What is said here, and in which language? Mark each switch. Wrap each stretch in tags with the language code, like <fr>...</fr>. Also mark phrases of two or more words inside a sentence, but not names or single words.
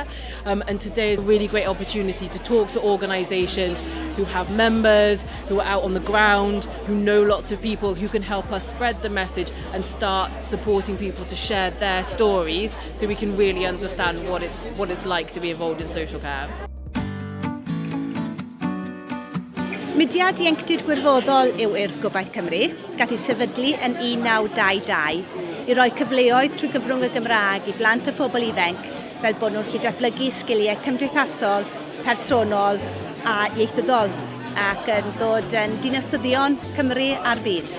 <en>And today is a really great opportunity to talk to organisations who have members, who are out on the ground, who know lots of people, who can help us spread the message and start supporting people to share their stories, so we can really understand what it's like to be involved in social care.</en> <cy>Mudiad Ieuenctid Gwirfoddol yw Urdd Gobaith Cymru, gath ei sefydlu yn 1922 i roi cyfleoedd trwy gyfrwng y Gymraeg i blant a phobl ifanc, fel bod nhw'n gallu datblygu sgiliau cymdeithasol, personol a ieithyddol, ac yn dod yn dinasyddion Cymru a'r byd.</cy>